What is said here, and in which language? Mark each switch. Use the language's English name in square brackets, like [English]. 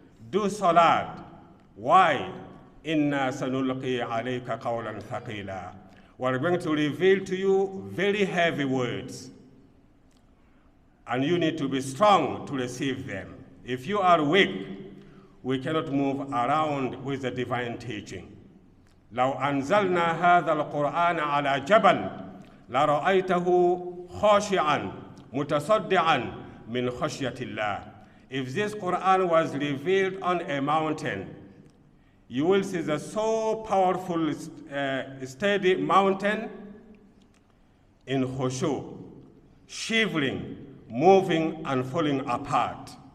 [English] Do salat. Why? [Arabic] إِنَّا سَنُلْقِي عَلَيْكَ قَوْلًا ثَقِيلًا. [English] We're going to reveal to you very heavy words. And you need to be strong to receive them. If you are weak, we cannot move around with the divine teaching. [Arabic] لو أنزلنا هذا القرآن على جبل لرأيته خاشعا متصدعا من خشية الله. [English] If this Quran was revealed on a mountain, you will see the so powerful, steady mountain in khushu, shivering, moving and falling apart.